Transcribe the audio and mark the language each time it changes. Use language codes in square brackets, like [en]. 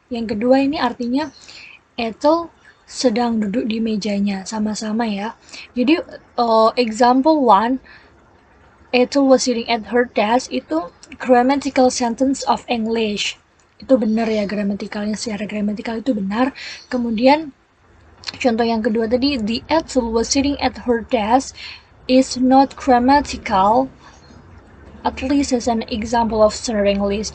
[id] Yang kedua ini artinya Ethel sedang duduk di mejanya, sama-sama ya. [en] Jadi example 1, Ethel was sitting at her desk itu grammatical sentence of English. [id] Itu benar ya, gramatikalnya secara gramatikal itu benar. Kemudian contoh yang kedua tadi, [en] the Ethel was sitting at her desk is not grammatical, at least as an example of slur English.